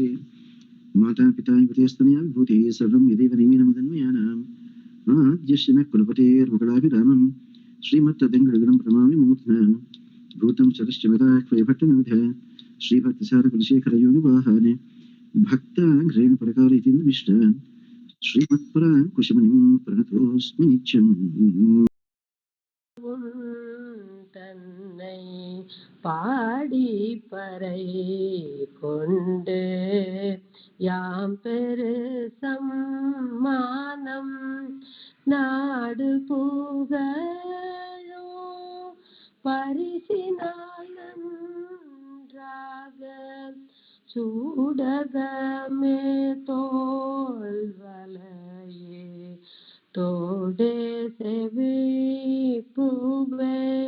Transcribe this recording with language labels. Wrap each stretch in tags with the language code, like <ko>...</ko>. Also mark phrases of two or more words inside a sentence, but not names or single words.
<sa>माता पिता युवतिस्तनया विभूतिः सर्वं यदेव निमिनमदन्मयानाम् आद्यस्य न कुलपतेर्वकुलाभिरामं श्रीमत्तदङ्गडगणं प्रणमामि मूर्ध्ना भूतं सरश्च मदाह्वयभट्टनाथ श्रीभक्तिसारकुलशेखरयोगिवाहान् भक्ताङ्घ्रेणुपरकालयतीन्द्रमिष्टान् श्रीमत्पराङ्कुशमुनिं प्रणतोऽस्मि नित्यम्।</sa> <ta>தன்னை பாடி பறை கொண்டு யாம் பெரு சம்மானம் நாடு புகழும் பரிசினால் நன்றாக சூடகமே தோல் வலையே தோடே செவி பூவே</ta>